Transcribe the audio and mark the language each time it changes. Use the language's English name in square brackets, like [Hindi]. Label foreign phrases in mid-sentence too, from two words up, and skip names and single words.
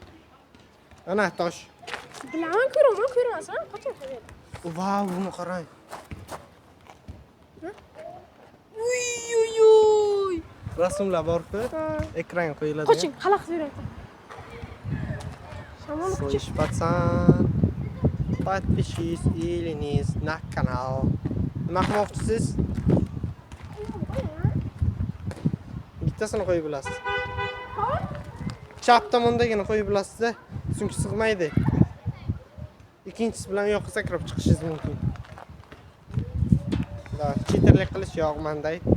[Uzbek] Ana tosh. Bilaman, ko'raman. Qachon qiladi? Vau, buni qarang. Uy. Rasmlar bor-ku, ekranga qo'yiladi. Qoching, xalaqit beryapti. Shamol kuchi. [Russian] Слышь, пацан, подпишись или не на канал. [Uzbek] Nima qilmoqchisiz? Bittasini qo'yib bilasiz. Chap tomondagini qo'yib bilasiz-da, chunki sig'maydi. Ikkinchisi bilan yo'qqa sakrab chiqishingiz mumkin. Da, cheaterlik qilish yo'qmanday.